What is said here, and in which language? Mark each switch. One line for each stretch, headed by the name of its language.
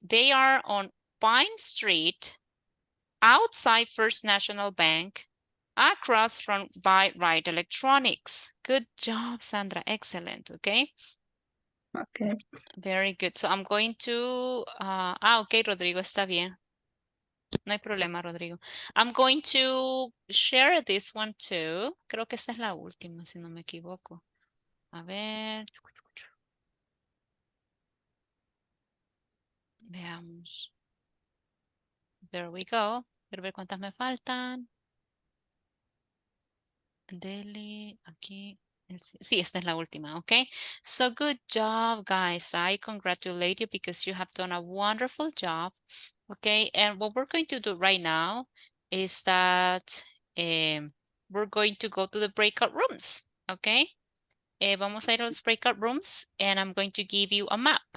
English: They are on Pine Street, outside First National Bank, across from by Right Electronics. Good job, Sandra. Excellent. Okay. Okay. Very good. So I'm going to, okay, Rodrigo,
Spanish: está bien. No hay problema,
English: Rodrigo. I'm going to share this one too.
Spanish: Creo que esta es la última, si no me equivoco. A ver. Veamos.
English: There we go.
Spanish: Quiero ver cuántas me faltan. Dele aquí. Sí, esta es la última, okay?
English: So good job, guys. I congratulate you because you have done a wonderful job. Okay, and what we're going to do right now is that we're going to go to the breakout rooms, okay?
Spanish: Vamos a ir a los
English: breakout rooms and I'm going to give you a map.